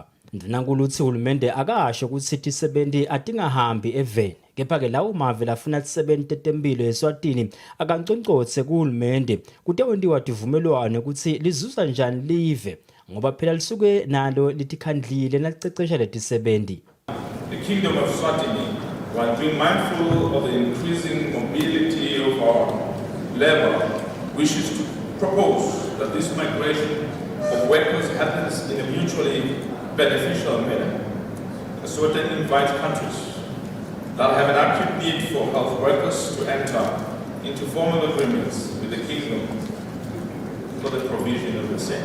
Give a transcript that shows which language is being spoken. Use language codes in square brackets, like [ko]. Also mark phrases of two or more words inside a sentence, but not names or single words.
[ss] Ndvunankhulu uthi hulumende akasho ukuthi ti-70 atingahambi eveni kepha-ke lawo mave lafuna ti-70 tetemphilo eSwatini akanconcotse kuhulumende kutewentiwa tivumelwano ukuthi lizuza njani live ngoba phela lisuke nalo litikhandlile nalicecesha leti-70. [en] The Kingdom of Eswatini, while being mindful of the increasing mobility of our labor, wishes to propose that this migration of workers happens in a mutually beneficial manner. Eswatini invites countries that have an acute need for health workers to enter into formal agreements with the Kingdom for the provision of the same.